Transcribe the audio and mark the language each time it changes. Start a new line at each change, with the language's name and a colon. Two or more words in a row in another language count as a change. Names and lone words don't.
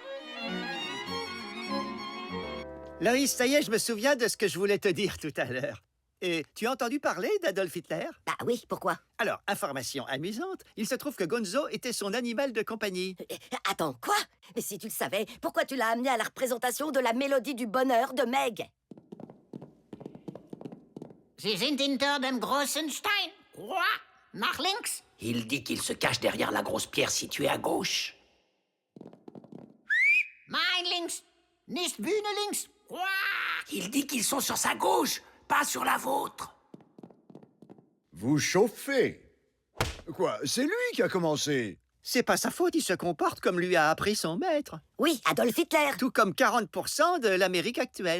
French: Loïs, ça y est, je me souviens de ce que je voulais te dire tout à l'heure. Et tu as entendu parler d'Adolf Hitler? Bah oui, pourquoi? Alors, information amusante, il se trouve que Gonzo était son animal de compagnie. Attends, quoi? Mais si tu le savais, pourquoi tu l'as amené à la représentation de la Mélodie du Bonheur de Meg?
German: Sie sind hinter dem großen Stein. Quoi? Nach links?
French: Il dit qu'il se cache derrière la grosse pierre située à gauche.
German: Mein links. Nicht Bühne links.
French: Quoi? Il dit qu'ils sont sur sa gauche, pas sur la vôtre. Vous chauffez. Quoi, c'est lui qui a commencé? C'est pas sa faute, il se comporte comme lui a appris son maître. Oui, Adolf Hitler. Tout comme 40% de l'Amérique actuelle.